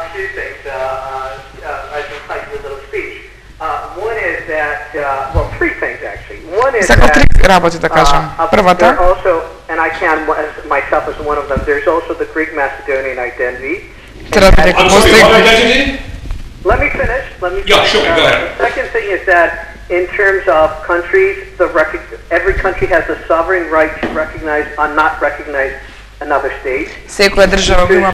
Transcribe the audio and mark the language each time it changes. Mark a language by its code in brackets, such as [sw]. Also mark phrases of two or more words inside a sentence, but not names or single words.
[mk] Сакав три работи да кажам. Првата, треба дека постои [en] Let me finish. Yeah, sure, go ahead. The second thing is that in terms of countries, every country has a sovereign right to recognize or not recognize another state. [mk] Секоја држава има